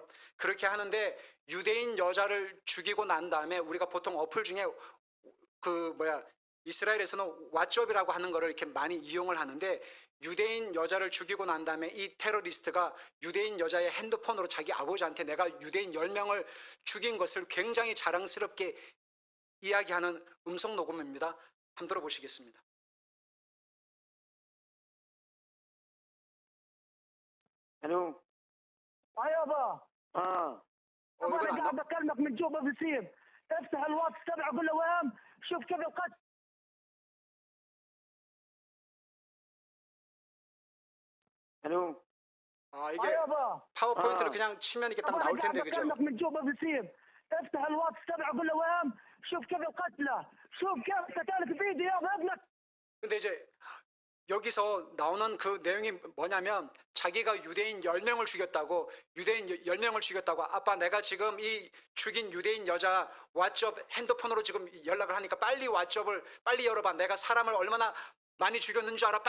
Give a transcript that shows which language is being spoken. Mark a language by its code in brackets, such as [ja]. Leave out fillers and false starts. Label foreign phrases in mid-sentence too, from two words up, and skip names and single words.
[ko] 그렇게 하는데 유대인 여자를 죽이고 난 다음에 우리가 보통 어플 중에 이스라엘에서는 왓츠업이라고 하는 거를 이렇게 많이 이용을 하는데, 유대인 여자를 죽이고 난 다음에 이 테러리스트가 유대인 여자의 핸드폰으로 자기 아버지한테 내가 유대인 10명을 죽인 것을 굉장히 자랑스럽게 이야기하는 음성 녹음입니다. 한번 들어보시겠습니다. [ar] الو يابا [ko] 이건 [ar] انا [ko] 안 [ar] قاعد بكلمك من جوبا فلسطين. افتح الواتس تبعه قول له وين شوف كيف القتل. الو [ko] 이게 [ar] يابا [ko] 파워포인트를 그냥 치면 이게 딱 [ar] انا [ko] 나올 [ar] قاعد [ko] 텐데, 그죠? [ar] بكلمك من جوبا فلسطين. افتح الواتس تبعه قول له وين شوف كيف القتلى. شوف كيف قتلت بايدي يابا ابنك. [ko] 근데 이제 여기서 나오는 그 내용이 뭐냐면, 자기가 유대인 10명을 죽였다고, 유대인 10명을 죽였다고, 아빠 내가 지금 이 죽인 유대인 여자 왓츠업 핸드폰으로 지금 연락을 하니까 빨리 왓츠업을 빨리 열어봐. 내가 사람을 얼마나 많이 죽였는 줄 알아.